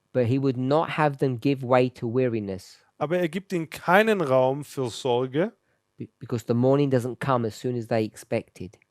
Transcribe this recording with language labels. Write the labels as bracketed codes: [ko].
[en] but he would not have them give way to weariness, [de] Aber er gibt ihnen keinen Raum für Sorge, [en] because the morning doesn't come as soon as they expected.